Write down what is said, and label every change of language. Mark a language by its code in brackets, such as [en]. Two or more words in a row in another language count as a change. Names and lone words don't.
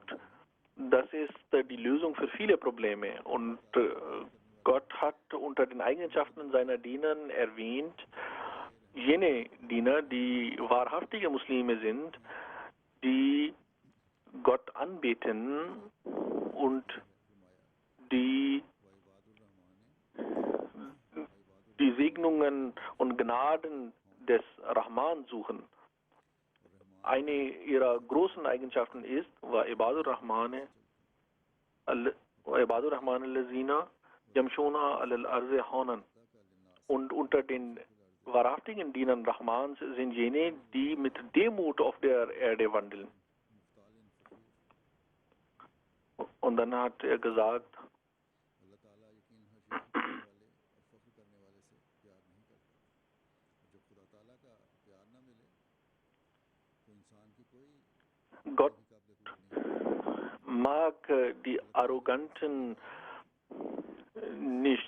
[de] Das ist die Lösung für viele Probleme, und Gott hat unter den Eigenschaften seiner Diener erwähnt, jene Diener, die wahrhaftige Muslime sind, die Gott anbeten und die Segnungen und Gnaden des Rahman suchen. Eine ihrer großen Eigenschaften ist, [ar] Ibadur Rahman allazina yamshuna alal arzi haunan. [de] Und unter den wahrhaftigen Dienern Rahmans sind jene, die mit Demut auf der Erde wandeln. Und dann hat er gesagt, Gott mag die Arroganten nicht.